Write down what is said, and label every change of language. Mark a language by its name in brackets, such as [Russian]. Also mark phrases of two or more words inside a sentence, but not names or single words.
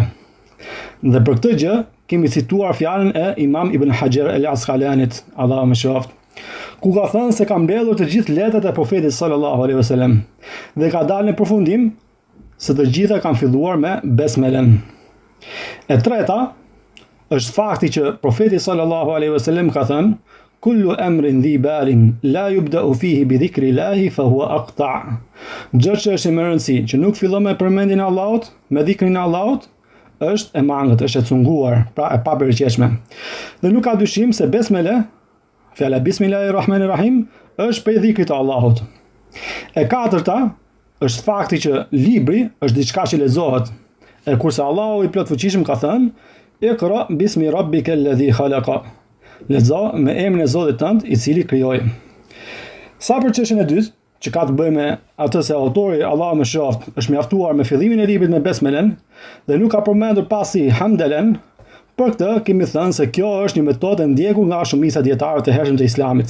[Albanian] Dhe për këtë gjë kemi cituar fjalën e Imam Ibn Hajar al-Asqalanit, Allahu mëshiroft, ku ka thënë se ka mbledhur të gjithë letrat e profetit [Arabic] صلى الله عليه وسلم [Albanian] dhe ka dalë në përfundim se të gjitha kanë filluar me besmelen. E treta është fakti që profeti [Arabic] صلى الله عليه وسلم [Albanian] ka thënë: [Arabic] كل أمر ذي بال لا يبدأ فيه بذكر الله فهو أقطع'. [Albanian] Çdo që është më rëndësi që nuk fillon me përmendjen e Allahut, me dhikrin e Allahut, është e mangët, është e cunguar, pra e papërgjeshme. Dhe nuk ka dyshim se besmele, fjala Bismillahirrahmanirrahim, është prej dhikrit të Allahut. E katërta është fakti që libri është diçka që lexohet, e kurse Allahu i plot fuqishëm ka thënë: [Arabic] اقرأ باسم ربك الذي خلق. [Albanian] Lexo me emrin e Zotit tënd i cili krijoi. Sa për çështjen e dytë, që ka të bëjë me atë se autori Allahu mëshiroft është mjaftuar me fillimin e librit me besmelen dhe nuk ka përmendur pasi hamdelen, për këtë kemi thënë se kjo është një metodë ndjekur nga shumica dietarëve të hershëm të Islamit.